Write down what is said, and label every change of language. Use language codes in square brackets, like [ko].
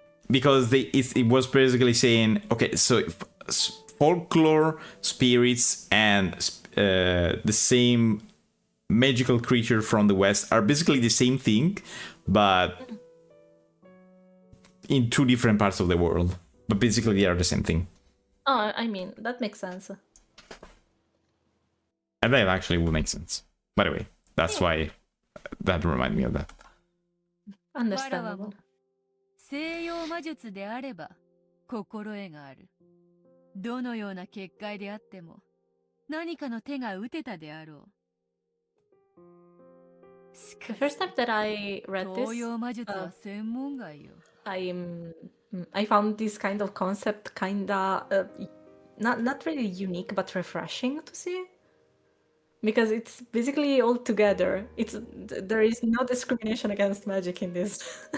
[en] Because it was basically saying, okay, so folklore, spirits, and the same magical creature from the West are basically the same thing, but in two different parts of the world. But basically they are the same thing. Oh, I mean, that makes sense. And that actually would make sense. By the way, that's why that reminded me of that. Understandable. [ja] 西洋魔術であれば心得がある。どのような結界であっても何かの手が打てたであろう。 [en] The first time that I read [ja] 東 [en] this, [ja] 洋魔術は専門外よ。 [en] I found this kind of concept kinda not really unique but refreshing to see. because it's basically all together. There is no discrimination against magic in this.